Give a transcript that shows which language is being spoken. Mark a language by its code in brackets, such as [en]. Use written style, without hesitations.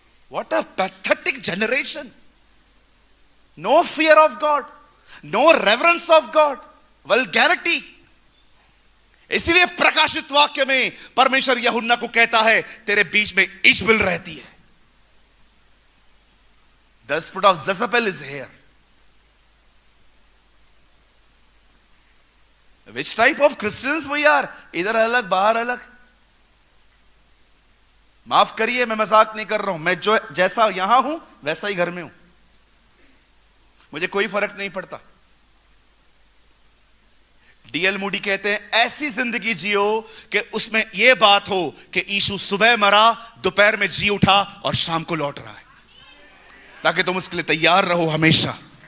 [en] What a pathetic generation. No fear of God, no reverence of God, vulgarity. [hi] इसीलिए प्रकाशित वाक्य में परमेश्वर यूहन्ना को कहता है, तेरे बीच में इजबेल रहती है। [en] The spirit of Jezebel is here. Which type of Christians we are? [hi] इधर अलग बाहर अलग। माफ करिए, मैं मजाक नहीं कर रहा हूं। मैं जो जैसा यहां हूं वैसा ही घर में हूं, मुझे कोई फर्क नहीं पड़ता। डीएल मूडी कहते हैं, ऐसी जिंदगी जियो कि उसमें यह बात हो कि यीशु सुबह मरा, दोपहर में जी उठा और शाम को लौट रहा है, ताकि तुम उसके लिए तैयार रहो हमेशा।